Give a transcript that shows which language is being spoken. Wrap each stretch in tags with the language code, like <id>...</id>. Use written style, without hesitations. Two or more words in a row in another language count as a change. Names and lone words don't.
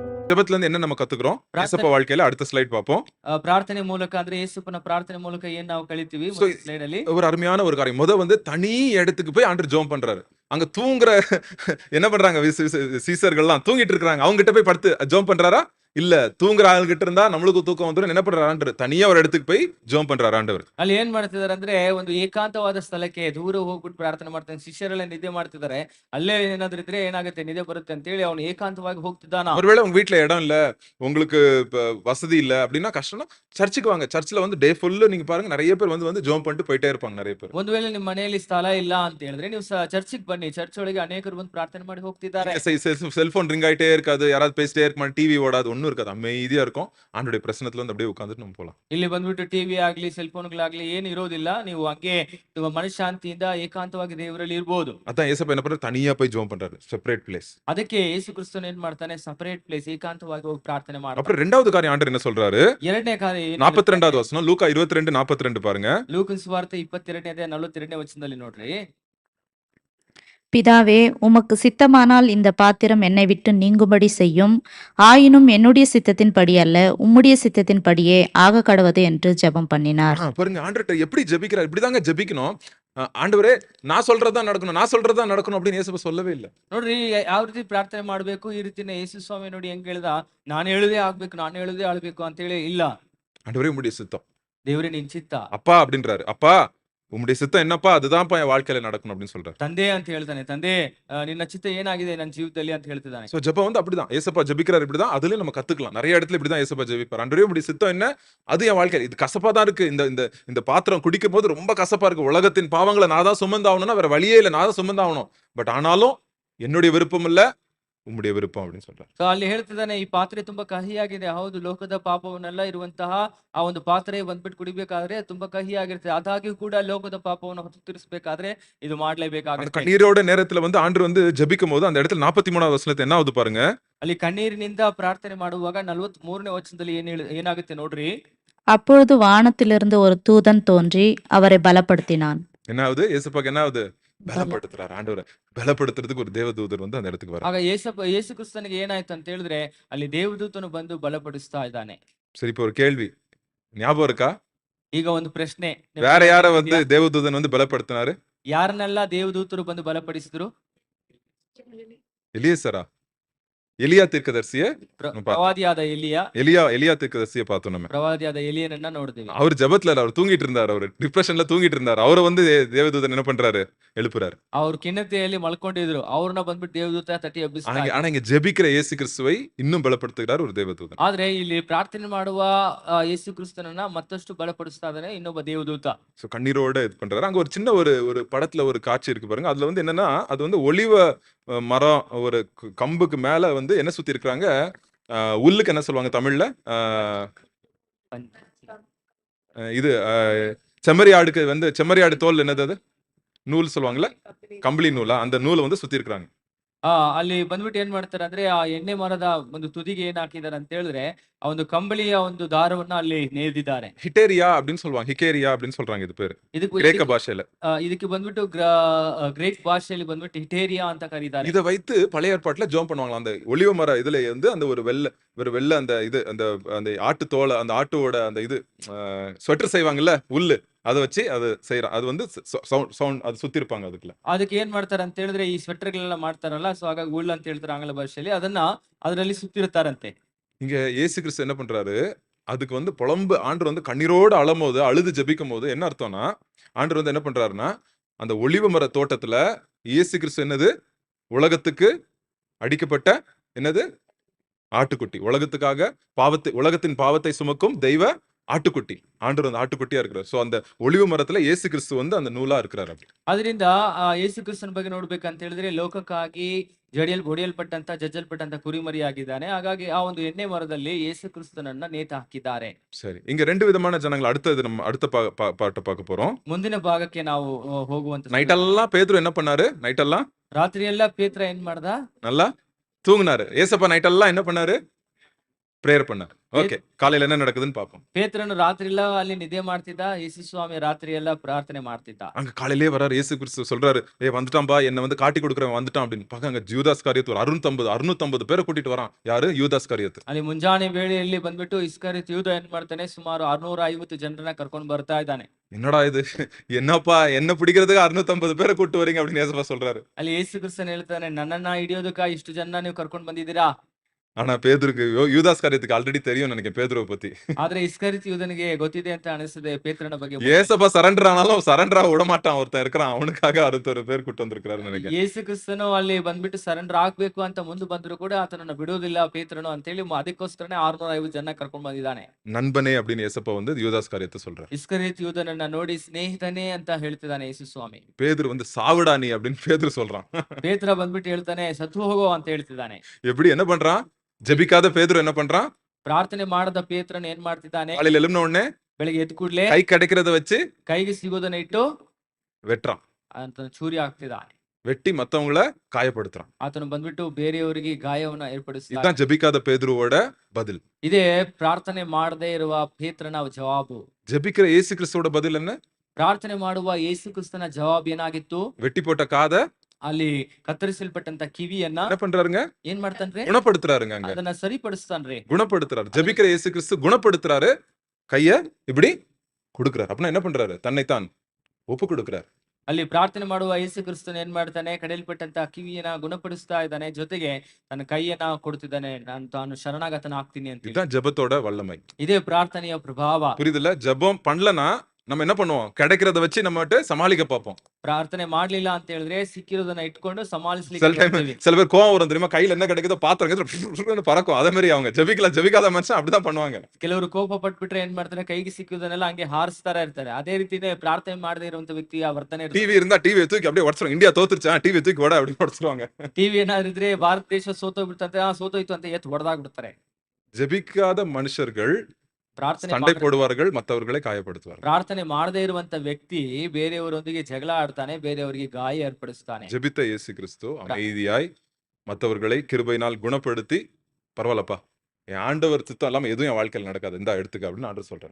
<ta>ஜெபத்துல இருந்து என்ன நம்ம கத்துக்கிறோம்?</ta> <kn>ಪ್ರಾರ್ಥನೆ</kn> <ta>ஏசப்பா வாழ்க்கையில அடுத்த ஸ்லைட் பார்ப்போம்.</ta> <kn>ಪ್ರಾರ್ಥನೆ ಮೂಲಕ ಅಂದ್ರೆ ಯೇಸುವಿನ ಪ್ರಾರ್ಥನೆ ಮೂಲಕ ಏನ್ ನಾವು ಕಲಿತೀವಿ</kn> <ta>சோ</ta> <kn>ಮುಂದಿನ ಸ್ಲೈಡ್ ಅಲ್ಲಿ</kn> <ta>ஒரு அருமையான ஒரு காரியம். வந்து தனி இடத்துக்கு போய் ஆண்டவர் ஜெபம் பண்றாரு. அங்க தூங்குற என்ன பண்றாங்க? சீசர்கள்லாம் தூங்கிட்டு இருக்காங்க. அவங்க கிட்ட போய் படுத்து ஜெபம் பண்றாரா? இல்ல. தூங்குற ஆள்கிட்ட இருந்தா நம்மளுக்கு தூக்கம் வந்துரும். என்ன பண்றாரு ஆண்டவர்? தனியா ஒரு இடத்துக்கு போய் ஜெபம் பண்றாரு ಆண்டவர்.</ta> <kn>ಅಲ್ಲಿ ಏನ್ ಮಾಡ್ತಿದಾರೆ ಅಂದ್ರೆ ಒಂದು ಏಕಾಂತವಾದ ಸ್ಥಳಕ್ಕೆ ದೂರ ಹೋಗ್ಬಿಟ್ಟು ಪ್ರಾರ್ಥನೆ ಮಾಡ್ತಾನೆ. ಶಿಷ್ಯರೆಲ್ಲ ನಿದ್ದೆ ಮಾಡ್ತಿದ್ದಾರೆ. ಅಲ್ಲೇ ಏನಾದ್ರೂ ಇದ್ರೆ ಏನಾಗುತ್ತೆ ನಿದ್ದೆ ಬರುತ್ತೆ ಅಂತ ಹೇಳಿ ಅವನು ಏಕಾಂತವಾಗಿ ಹೋಗ್ತಿದ್ದಾನ.</kn> <ta>ஒருவேளை உங்க வீட்ல இடம் இல்ல, உங்களுக்கு வசதி இல்ல அப்படின்னா கஷ்டம்னா சர்ச்சுக்கு வாங்க. சர்ச்ல வந்து டே ஃபுல்லா நீங்க பாருங்க நிறைய பேர் வந்து ஜெபம் பண்ணிட்டு போயிட்டே இருப்பாங்க நிறைய பேர்.</ta> <kn>ಒಂದು ವೇಳೆ ನಿಮ್ಮ ಮನೆಯಲ್ಲಿ ಸ್ಥಳ ಇಲ್ಲ ಅಂತ ಹೇಳಿದ್ರೆ ನೀವು ಚರ್ಚಿಗೆ ಬನ್ನಿ. ಚರ್ಚ್ ಒಳಗೆ ಅನೇಕರು ಬಂದು ಪ್ರಾರ್ಥನೆ ಮಾಡಿ ಹೋಗ್ತಿದ್ದಾರೆ.</kn> <en>cellphone ring</en> <ta>ஆயிட்டே இருக்காது. யாராவது பேசிட்டே இருக்க மாட்டாங்க. டிவி ஓடாது. ஒண்ணும் இருக்காது. அமைதியா இருக்கும். ஆண்டவருடைய பிரசன்னத்துல வந்து அப்படியே உட்கார்ந்துட்டு நம்ம போலாம்.</ta> <kn>ಇಲ್ಲಿ ಬಂದ್ಬಿಟ್ಟು ಟಿವಿ ಆಗ್ಲಿ ಸೆಲ್ ಫೋನ್ಗಳಾಗ್ಲಿ ಏನು ಇರೋದಿಲ್ಲ. ನೀವು ಹಂಗೆ ಮನಃಶಾಂತಿಯಿಂದ ಏಕಾಂತವಾಗಿ ದೇವರಲ್ಲಿ ಇರಬಹುದು.</kn> <ta>அதான் ஏசப்பா என்ன பண்றாரு? தனியா போய் ஜெபம் பண்றாரு.</ta> <en>separate place.</en> <kn>ಅದಕ್ಕೆ ಯೇಸು ಕ್ರಿಸ್ತನು ಏನ್ ಮಾಡ್ತಾನೆ?</kn> <en>separate place</en> <kn>ಏಕಾಂತವಾಗಿ ಹೋಗಿ ಪ್ರಾರ್ಥನೆ ಮಾಡ್ತಾನೆ.</kn> <ta>அப்புறம் இரண்டாவது காரியம் ஆண்டவர் என்ன சொல்றாரு?</ta> <kn>ಎರಡನೇ ಕಾರ್ಯ</kn> <ta>42வது வசனம் லூக்கா 22:42 பாருங்க.</ta> <kn>ಲೂಕನ ಸುವಾರ್ತೆ 22ನೇ ಅಧ್ಯಾಯ 42ನೇ ವಚನದಲ್ಲಿ ನೋಡ್ರಿ.</kn> <ta>பிதாவே, உமக்கு சித்தமானால் இந்த பாத்திரம் என்னை விட்டு நீங்கும்படி செய்யும். ஆயினும் என்னுடைய சித்தத்தின்படி அல்ல, உம்முடைய சித்தத்தின்படியே ஆக கடவது என்று ஜெபம் பண்ணினார். பாருங்க ஆண்டவர்ட்ட எப்படி ஜெபிக்கிறார். இப்படிதாங்க ஜெபிக்கணும். ஆண்டவரே நான் சொல்றதா நடக்கணும், நான் சொல்றதா நடக்கணும் அப்படின்னு இயேசு சொல்லவே ಇಲ್ಲ.</ta> <kn>ನೋಡ್ರಿ ಯಾವ ರೀತಿ ಪ್ರಾರ್ಥನೆ ಮಾಡಬೇಕು ಈ ರೀತಿನೇ ಯೇಸು ಸ್ವಾಮಿ ನೋಡಿ ಹೆಂಗ್ ಹೇಳ್ದ, ನಾನು ಹೇಳುದೇ ಆಗ್ಬೇಕು, ನಾನು ಹೇಳುದೇ ಆಳ್ಬೇಕು ಅಂತ ಹೇಳಿ ಇಲ್ಲ.</kn> <ta>ஆண்டவரே உம்முடைய சித்தம்.</ta> <kn>ದೇವರೇ ನಿನ್ ಚಿತ್ತ.</kn> <ta>அப்பா அப்படின்றாரு. அப்பா உம்முடைய சித்தம் என்னப்பா? அதுதான்ப்பா என் வாழ்க்கையில நடக்கணும் அப்படின்னு சொல்றாரு.</ta> <kn>ತಂದೆ ಅಂತ ಹೇಳ್ತಾನೆ. ತಂದೆ ನಿನ್ನ ಚಿತ್ತ ಏನಾಗಿದೆ ನನ್ನ ಜೀವಿತದಲ್ಲಿ ಅಂತ ಹೇಳ್ತಿದ್ದಾನೆ.</kn> <ta>சோ ஜெபம் வந்து அப்படிதான். ஏசப்பா ஜெபிக்கிறார் இப்படிதான். அதுலயும் நம்ம கத்துக்கலாம். நிறைய இடத்துல இப்படிதான் ஏசப்பா ஜெபிப்பார். ஆண்டவரே உம்முடைய சித்தம் என்ன? அது என் வாழ்க்கையில இது கசப்பா தான் இருக்கு. இந்த இந்த இந்த பாத்திரம் குடிக்கும் போது ரொம்ப கசப்பா இருக்கு. உலகத்தின் பாவங்களை நான் தான் சுமந்தாகணும்னா வேற வழியே இல்லை. நான் தான் சுமந்தாகணும். பட் ஆனாலும் என்னுடைய விருப்பம் இல்ல, உம்முடைய விருப்பம் அப்படின்னு சொல்றாரு.</ta> <kn>ಸೊ ಅಲ್ಲಿ ಹೇಳ್ತಿದ್ದಾನೆ ಈ ಪಾತ್ರೆ ತುಂಬಾ ಕಹಿಯಾಗಿದೆ. ಹೌದು, ಲೋಕದ ಪಾಪವನ್ನೆಲ್ಲ ಇರುವಂತಹ ಆ ಒಂದು ಪಾತ್ರೆ ಬಂದ್ಬಿಟ್ಟು ಕುಡಿಬೇಕಾದ್ರೆ ತುಂಬಾ ಕಹಿಯಾಗಿರುತ್ತೆ. ಅದಾಗಿಯೂ ಕೂಡ ಲೋಕದ ಪಾಪವನ್ನು ಹೊತ್ತು ತೀರಿಸಬೇಕಾದ್ರೆ ಇದು ಮಾಡ್ಲೇಬೇಕಾಗುತ್ತೆ.</kn> <ta>கண்ணீரோட நேரத்துல வந்து ஆண்டவர் வந்து ஜெபிக்கும் போது அந்த இடத்துல 43வது வசனத்தை என்ன ஆகுது பாருங்க.</ta> <kn>ಅಲ್ಲಿ ಕಣ್ಣೀರಿನಿಂದ ಪ್ರಾರ್ಥನೆ ಮಾಡುವಾಗ 43ನೇ ವಚನದಲ್ಲಿ ಏನಾಗುತ್ತೆ ನೋಡ್ರಿ.</kn> <ta>அப்பொழுது வானத்திலிருந்து ஒரு தூதன் தோன்றி அவரை பலப்படுத்தினான். என்ன ஆகுது? ஏசப்பாக்கு என்ன ஆகுது? பலப்படுத்துறாரு ஆண்டவரை. பலப்படுத்துறதுக்கு ஒரு தேவதூதர் வந்து அந்த இடத்துக்கு வர.</ta> <kn>ಆಗ ಯೇಸು ಕ್ರಿಸ್ತನಿಗೆ ಏನಾಯ್ತು ಅಂತ ಹೇಳಿದ್ರೆ ಅಲ್ಲಿ ದೇವದೂತನು ಬಂದು ಬಲಪಡಿಸ್ತಾ ಇದ್ದಾನೆ.</kn> <ta>சரி, இப்போ ஒரு கேள்வி ஞாபகம் இருக்கா?</ta> <kn>ಈಗ ಒಂದು ಪ್ರಶ್ನೆ.</kn> <ta>வேற யார வந்து தேவதூதன் வந்து பலப்படுத்தினாரு?</ta> <kn>ಯಾರನ್ನೆಲ್ಲ ದೇವದೂತರು ಬಂದು ಬಲಪಡಿಸಿದ್ರು?</kn> <ta>எலியேசரா? எலியா தீர்க்கதரிசிய</ta> <kn>ಪ್ರವಾದಿಯಾದ</kn> <ta>எலியா தீர்க்கதரிசிய பார்த்தோம் நம்ம.</ta> <kn>ಪ್ರವಾದಿಯಾದ ಎಲಿಯನನ್ನ ನೋಡ್ತೀವಿ.</kn> <ta>அவர் ஜெபத்துல அவர் தூங்கிட்டு இருந்தாரு. அவர் டிப்ரெஷன்ல தூங்கிட்டு இருந்தாரு. அவரை வந்து தேவதூதன் என்ன பண்றாரு? எழுப்புறாரு.</ta> <kn>ಅವ್ರು ಖಿನ್ನತೆಯಲ್ಲಿ ಮಲ್ಕೊಂಡಿದ್ರು. ಅವ್ರನ್ನ ಬಂದ್ಬಿಟ್ಟು ದೇವದೂತ ತಟ್ಟಿ ಎಬ್ಬಿಸ್ತಾರೆ.</kn> <ta>ஆனா இங்க ஜெபிக்கிற இயேசு கிறிஸ்துவை இன்னும் பலப்படுத்துகிறார் ஒரு தேவதூதன்.</ta> <kn>ಆದ್ರೆ ಇಲ್ಲಿ ಪ್ರಾರ್ಥನೆ ಮಾಡುವ ಯೇಸು ಕ್ರಿಸ್ತನನ್ನ ಮತ್ತಷ್ಟು ಬಲಪಡಿಸ್ತಾ ಇದ್ದಾನೆ ಇನ್ನೊಬ್ಬ ದೇವದೂತ.</kn> <ta>சோ கண்ணீரோட இது பண்றாரு. அங்க ஒரு சின்ன ஒரு படத்துல ஒரு காட்சி இருக்கு பாருங்க. அதுல வந்து என்னன்னா அது வந்து ஒலிவ மரம் ஒரு கம்புக்கு மேல வந்து என்ன சுத்தி இருக்காங்க? உள்ளுக்கு என்ன சொல்லுவாங்க தமிழ்ல? இது செம்மறி ஆடுக்கு வந்து செம்மறி ஆடு தோல் என்னது? அது நூல் சொல்லுவாங்கல்ல, கம்பளி நூலா? அந்த நூலை வந்து சுத்தி இருக்காங்க.</ta> <kn>ಅಲ್ಲಿ ಬಂದ್ಬಿಟ್ಟು ಏನ್ ಮಾಡ್ತಾರೆ ಅಂದ್ರೆ ಆ ಎಣ್ಣೆ ಮರದ ಒಂದು ತುದಿಗೆ ಏನ್ ಹಾಕಿದ್ದಾರೆ ಅಂತ ಹೇಳಿದ್ರೆ ಆ ಒಂದು ಕಂಬಳಿಯ ಒಂದು ದಾರವನ್ನ ಅಲ್ಲಿ ನೇದಿದ್ದಾರೆ.</kn> <ta>ஹிட்டேரியா அப்படின்னு சொல்லுவாங்க. ஹிகேரியா அப்படின்னு சொல்றாங்க இது பேரு கிரேக்க பாஷையில.</ta> <kn>ಇದಕ್ಕೆ ಬಂದ್ಬಿಟ್ಟು ಗ್ರೀಕ್ ಭಾಷೆಯಲ್ಲಿ ಬಂದ್ಬಿಟ್ಟು ಹಿಟೇರಿಯಾ ಅಂತ ಕರೀತಾರೆ.</kn> <ta>இதை வைத்து பழைய ஏற்பாட்டுல ஜெபம் பண்ணுவாங்களாம். அந்த ஒலிவ மர இதுல வந்து அந்த ஒரு வெள்ளை அந்த இது அந்த அந்த ஆட்டு தோலை அந்த ஆட்டோட அந்த இது ஸ்வெட்டர் செய்வாங்கல்ல உல்லு, அதை வச்சு அது செய்யறாங்க. அது வந்து சவுண்ட் அது சுத்தி இருப்பாங்க.</ta> <kn>ಅದಕ್ಕೆ ಏನ್ ಮಾಡ್ತಾರೆ ಅಂತ ಹೇಳಿದ್ರೆ ಈ ಸ್ವೆಟರ್ಗಳೆಲ್ಲ ಮಾಡ್ತಾರಲ್ಲ, ಸೊ ಹಾಗಾಗಿ ಉಲ್ ಅಂತ ಹೇಳ್ತಾರೆ ಆಂಗ್ಲ ಭಾಷೆಯಲ್ಲಿ, ಅದನ್ನ ಅದರಲ್ಲಿ ಸುತ್ತಿರ್ತಾರಂತೆ.</kn> <ta>இங்க இயேசு கிறிஸ்து என்ன பண்றாரு? அதுக்கு வந்து புலம்பு ஆண்டவர் வந்து கண்ணீரோடு அழும்போது அழுது ஜெபிக்கும் போது என்ன அர்த்தம்னா ஆண்டவர் வந்து என்ன பண்றாருன்னா அந்த ஒலிவ மர தோட்டத்துல இயேசு கிறிஸ்து என்னது? உலகத்துக்கு அடிக்கப்பட்ட என்னது? ஆட்டுக்குட்டி. உலகத்துக்காக உலகத்தின் பாவத்தை சுமக்கும் தெய்வ ஆட்டுக்குட்டி. ஆண்டவர் வந்து ஆட்டுக்குட்டியா இருக்கிறார். சோ அந்த ஒலிவு மரத்துல இயேசு கிறிஸ்து வந்து அந்த நூலா இருக்கிறார்.</ta> <kn>ಅದರಿಂದ ಯೇಸು ಕ್ರಿಸ್ತನ ಬಗ್ಗೆ ನೋಡ್ಬೇಕಂತ ಹೇಳಿದ್ರೆ ಲೋಕಕ್ಕಾಗಿ ಹೊಡೆಯಲ್ಪಟ್ಟಂತ ಜಜ್ಜಲ್ಪಟ್ಟಂತ ಕುರಿಮರಿಯಾಗಿದ್ದಾನೆ. ಹಾಗಾಗಿ ಆ ಒಂದು ಎಣ್ಣೆ ಮರದಲ್ಲಿ ಯೇಸು ಕ್ರಿಸ್ತನನ್ನ ನೇತು ಹಾಕಿದ್ದಾರೆ.</kn> <ta>சரி, இங்க ரெண்டு விதமான ஜனங்கள். அடுத்தது நம்ம அடுத்த பாட்டை பார்க்க போறோம்.</ta> <kn>ಮುಂದಿನ ಭಾಗಕ್ಕೆ ನಾವು ಹೋಗುವಂತ.</kn> <ta>நைட் எல்லாம் பேதுரு என்ன பண்ணாரு? நைட் எல்லாம்</ta> <kn>ರಾತ್ರಿ ಎಲ್ಲ ಪೇತ್ರ ಏನ್ ಮಾಡ್ದ?</kn> <ta>நல்லா தூங்குனாரு. ஏசப்பா நைட் எல்லாம் என்ன பண்ணாரு? பிரேயர் பண்ணார். ஓகே, காலையில என்ன நடக்குதுன்னு பார்ப்போம்.</ta> <kn>ಪೇತ್ರನು ರಾತ್ರಿ ಎಲ್ಲ ಅಲ್ಲಿ ನಿದ್ದೆ ಮಾಡ್ತಿದ್ದ, ಯೇಸು ಸ್ವಾಮಿ ರಾತ್ರಿ ಎಲ್ಲ ಪ್ರಾರ್ಥನೆ ಮಾಡ್ತಿದ್ದ.</kn> <ta>அங்க காலையிலேயே வராரு. இயேசு கிறிஸ்து சொல்றாரு, ஏய் வந்துட்டான்பா, என்ன வந்து காட்டி கொடுக்குறவன் வந்துட்டான் அப்படின்னு. பார்க்க அங்க யூதாஸ் காரியத்து ஒரு 650 பேரை கூட்டிட்டு வரான். யாரு? யூதாஸ் காரியத்து.</ta> <kn>ಅಲ್ಲಿ ಮುಂಜಾನೆ ವೇಳೆಯಲ್ಲಿ ಬಂದ್ಬಿಟ್ಟು ಇಸ್ಕರಿಯೋತ ಯೂದ ಏನ್ ಮಾಡ್ತಾನೆ, ಸುಮಾರು 650 ಜನರನ್ನ ಕರ್ಕೊಂಡು ಬರ್ತಾ ಇದ್ದಾನೆ.</kn> <ta>என்னடா இது, என்னப்பா என்ன பிடிக்கிறதுக்கு 650 பேரை கூட்டு வரீங்க அப்படின்னு ஏசப்பா சொல்றாரு.</ta> <kn>ಅಲ್ಲಿ ಯೇಸು ಕ್ರಿಸ್ತನ್ ಹೇಳ್ತಾನೆ, ನನ್ನನ್ನ ಹಿಡಿಯೋದಕ್ಕ ಇಷ್ಟು ಜನ ನೀವು ಕರ್ಕೊಂಡು ಬಂದಿದ್ದೀರಾ.</kn> <ta>ஆனா பேதுருக்கு யூதாஸ் காரியத்துக்கு ஆல்ரெடி தெரியும் நினைக்கிறேன் பேதுருவை பத்தி.</ta> <kn>ಆದ್ರೆ ಇಸ್ಕರಿಯೋತ ಯೂದನಿಗೆ ಗೊತ್ತಿದೆ ಅಂತ ಅನಿಸ್ತದೆ ಪೇತ್ರನ ಬಗ್ಗೆ.</kn> <ta>ஏசப்பா சரண்டர் ஆனாலும் சரண்டரா விட மாட்டான். ஒருத்தன் இருக்கிறான், அவனுக்காக 61 பேர் கூட்டு வந்திருக்கிறாரு நினைக்கிறேன்.</ta> <kn>ಯೇಸು ಕ್ರಿಸ್ತನು ಅಲ್ಲಿ ಬಂದ್ಬಿಟ್ಟು ಸರೆಂಡರ್ ಆಗ್ಬೇಕು ಅಂತ ಮುಂದೆ ಬಂದ್ರು ಕೂಡ ಆತನನ್ನ ಬಿಡೋದಿಲ್ಲ ಪೇತ್ರನು ಅಂತೇಳಿ ಅದಕ್ಕೋಸ್ಕರನೇ 650 ಜನ ಕರ್ಕೊಂಡು ಬಂದಿದ್ದಾನೆ.</kn> <ta>நண்பனே அப்படின்னு ஏசப்பா வந்து யூதாஸ் காரியத்தை சொல்றாரு.</ta> <kn>ಇಸ್ಕರಿಯೋತ ಯೂದನನ್ನ ನೋಡಿ ಸ್ನೇಹಿತನೇ ಅಂತ ಹೇಳ್ತಿದ್ದಾನೆ ಯೇಸು ಸ್ವಾಮಿ.</kn> <ta>பேதுரு வந்து சாவுடா நீ அப்படின்னு பேதுரு சொல்றான்.</ta> <kn>ಪೇತ್ರ ಬಂದ್ಬಿಟ್ಟು ಹೇಳ್ತಾನೆ ಸತ್ತು ಹೋಗೋ ಅಂತ ಹೇಳ್ತಿದ್ದಾನೆ.</kn> <ta>எப்படி என்ன பண்றான்? ஜெபிக்காத பேதுரு என்ன பண்றான்?</ta> <kn>ಪ್ರಾರ್ಥನೆ ಮಾಡದ ಪೇತ್ರನು ಏನ್ ಮಾಡ್ತಿದ್ದಾನೆ,</kn> <ta>காலையில எழும்பின உடனே</ta> <kn>ಬೆಳಿಗ್ಗೆ ಎದ್ದು ಕೂಡ್ಲೆ</kn> <ta>கை கிடைக்கிறத வச்சு</ta> <kn>ಕೈಗೆ ಸಿಗೋದನ್ನ ಇಟ್ಟು</kn> <ta>வெட்டுறான்.</ta> <kn>ಆತನ ಚೂರಿ ಹಾಕ್ತಿದ್ದಾನೆ.</kn> <ta>வெட்டி மத்தவங்கள காயப்படுத்துறான்.</ta> <kn>ಆತನು ಬಂದ್ಬಿಟ್ಟು ಬೇರೆಯವರಿಗೆ ಗಾಯವನ್ನ ಏರ್ಪಡಿಸ್ತಾನೆ.</kn> <ta>இதுதான் ஜெபிக்காத பேதுருவோட பதில்.</ta> <kn>ಇದೇ ಪ್ರಾರ್ಥನೆ ಮಾಡದೇ ಇರುವ ಪೇತ್ರನ ಜವಾಬು.</kn> <ta>ஜெபிக்கிற இயேசு கிறிஸ்துவோட பதில் என்ன?</ta> <kn>ಪ್ರಾರ್ಥನೆ ಮಾಡುವ ಯೇಸು ಕ್ರಿಸ್ತನ ಜವಾಬ್ ಏನಾಗಿತ್ತು?</kn> <ta>வெட்டி போட்ட காதை</ta> <kn>ಅಲ್ಲಿ ಕತ್ತರಿಸಲ್ಪಟ್ಟಂತ ಕಿವಿಯನ್ನ</kn> <ta>என்ன பண்றாருங்க?</ta> <kn>ಏನ್ ಮಾಡ್ತಾನ್ರಿ?</kn> <ta>குணப்படுத்துறாருங்க. அங்க</ta> <kn>ಅದನ್ನ ಸರಿಪಡಿಸ್ತಾನ್ರಿ.</kn> <ta>குணப்படுத்துறாரு. ஜெபிக்கிற இயேசு கிறிஸ்து குணப்படுத்துறாரு. கைய இப்படி கொடுக்கிறாரு. அப்படின்னா என்ன பண்றாரு? தன்னைத்தான் ஒப்பு கொடுக்கிறாரு.</ta> <kn>ಅಲ್ಲಿ ಪ್ರಾರ್ಥನೆ ಮಾಡುವ ಯೇಸು ಕ್ರಿಸ್ತನ್ ಏನ್ ಮಾಡ್ತಾನೆ, ಕಡೆಯಲ್ಪಟ್ಟಂತ ಕಿವಿಯನ್ನ ಗುಣಪಡಿಸ್ತಾ ಇದ್ದಾನೆ, ಜೊತೆಗೆ ತನ್ನ ಕೈಯನ್ನ ಕೊಡ್ತಿದ್ದಾನೆ, ತಾನು ಶರಣಾಗತನ ಆಗ್ತೀನಿ ಅಂತ.</kn> <ta>இதுதான் ஜெபத்தோட வல்லமை.</ta> <kn>ಇದೇ ಪ್ರಾರ್ಥನೆಯ ಪ್ರಭಾವ.</kn> <ta>புரியுதுல்ல? ஜெபம் பண்ணலனா நம்ம என்ன பண்ணுவோம்? கிடைக்கிறத வச்சு நம்மட்டு சமாளிக்க பார்ப்போம்.</ta> <kn>ಪ್ರಾರ್ಥನೆ ಮಾಡ್ಲಿಲ್ಲ ಅಂತ ಹೇಳಿದ್ರೆ ಸಿಕ್ಕಿರೋದನ್ನ ಇಟ್ಕೊಂಡು</kn> <ta>சில</ta> <kn>ಸಮಾಲಿಸ್ಲಿಕ್ಕೆ</kn> <ta>டைம்</ta> <kn>ನೋಡ್ತೀವಿ.</kn> <ta>சில பேர் கோவம் வரும் தெரியுமா? கையில என்ன கிடைக்குதோ பாத்திரம் பறக்கும். அதே மாதிரி அவங்க ஜெபிக்காத மனுஷன் அப்படிதான் பண்ணுவாங்க.</ta> <kn>ಕೆಲವರು ಕೋಪ ಪಟ್ಬಿಟ್ರೆ ಏನ್ ಮಾಡ್ತಾರೆ, ಕೈಗೆ ಸಿಕ್ಕಿರೋದನ್ನೆಲ್ಲ ಹಂಗೆ ಹಾರಿಸ್ತಾ ಇರ್ತಾರೆ. ಅದೇ ರೀತಿನೇ ಪ್ರಾರ್ಥನೆ ಮಾಡದೇ ಇರುವಂತ ವ್ಯಕ್ತಿಯ ವರ್ತನೆ ಇರ್ತದೆ.</kn> <ta>டிவி இருந்தா டிவியை தூக்கி அப்படியே உடச்சிரும். இந்தியா தோத்துருச்சா, டிவி தூக்கி ஓட அப்படி உடச்சிருவாங்க.</ta> <kn>ಟಿವಿ ಏನಾದ್ರು ಇದ್ರೆ ಭಾರತ ದೇಶ ಸೋತೋಗ್ಬಿಡ್ತಂತೆ, ಸೋತೋಯ್ತು ಅಂತ ಎತ್ತು ಹೊಡೆದಾಗ್ಬಿಡ್ತಾರೆ.</kn> <ta>ஜெபிக்காத மனுஷர்கள்</ta> <kn>ಪ್ರಾರ್ಥನೆ</kn> <ta>சண்டை போடுவார்கள், மற்றவர்களை காயப்படுத்துவார்கள்.</ta> <kn>ಪ್ರಾರ್ಥನೆ ಮಾಡದೇ ಇರುವಂತ ವ್ಯಕ್ತಿ ಬೇರೆಯವರೊಂದಿಗೆ ಜಗಳ ಆಡ್ತಾನೆ, ಬೇರೆಯವರಿಗೆ ಗಾಯ ಏರ್ಪಡಿಸ್ತಾನೆ.</kn> <ta>ஜெபித்த இயேசு கிறிஸ்து அமைதியாய் மற்றவர்களை கிருபையினால் குணப்படுத்தி, பரவாயில்லப்பா என் ஆண்டவர் சித்தம் இல்லாம எதுவும் என் வாழ்க்கையில் நடக்காது, இந்த எடுத்துக்க அப்படின்னு ஆண்டவர் சொல்றாரு.</ta>